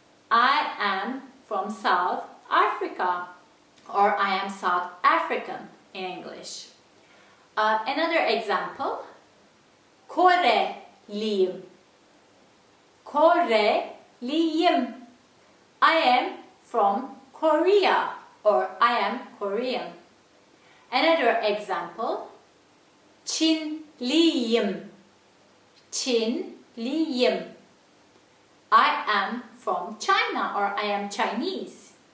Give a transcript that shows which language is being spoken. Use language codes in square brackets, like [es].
[en] I am from South Africa, or I am South African in English. Another example, Koreliyim. Koreliyim. I am from Korea, or I am Korean. Another example, Çinliyim. [tr] Çinliyim. [en] I am from China, or I am Chinese.